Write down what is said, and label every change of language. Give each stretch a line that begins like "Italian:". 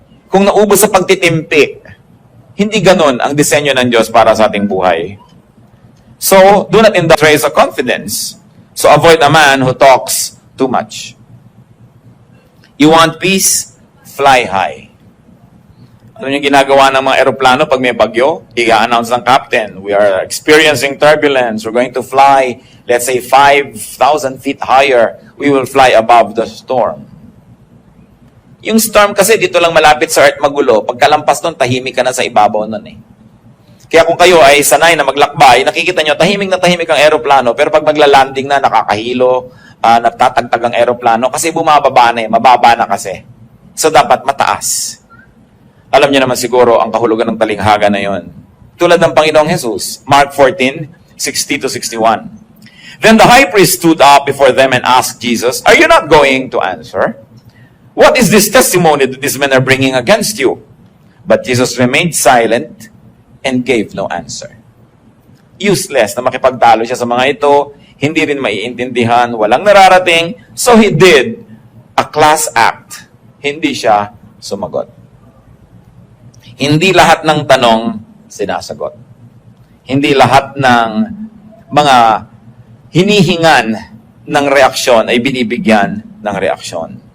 Filipino: Kung naubos sa pagtitimpi, hindi ganon ang disenyo ng Diyos para sa ating buhay.
English: So, do not indulge raise of confidence. So, avoid a man who talks too much. You want peace? Fly high.
Filipino: Ano yung ginagawa ng mga eroplano pag may bagyo?
English: I-announce ng captain, we are experiencing turbulence. We're going to fly, let's say, 5,000 feet higher.
Filipino: We will fly above the storm. Yung storm kasi dito lang malapit sa earth magulo. Pagkalampas nun, tahimik ka na sa ibabaw nun eh. Kaya kung kayo ay sanay na maglakbay, nakikita nyo, tahimik na tahimik ang aeroplano. Pero pag magla-landing na, nakakahilo, nagtatagtag ang aeroplano. Kasi bumababa na eh, mababa na kasi. So dapat mataas. Alam niyo naman siguro ang kahulugan ng talinghaga na yon. Tulad ng Panginoong Jesus, Mark 14:60-61.
English: Then the high priest stood up before them and asked Jesus, "Are you not going to answer? What is this testimony that these men are bringing against you?" But Jesus remained silent and gave no answer.
Filipino: Useless na makipagtalo siya sa mga ito, hindi rin maiintindihan, walang nararating, so he did a class act. Hindi siya sumagot. Hindi lahat ng tanong sinasagot. Hindi lahat ng mga hinihingan ng reaksyon ay binibigyan ng reaksyon.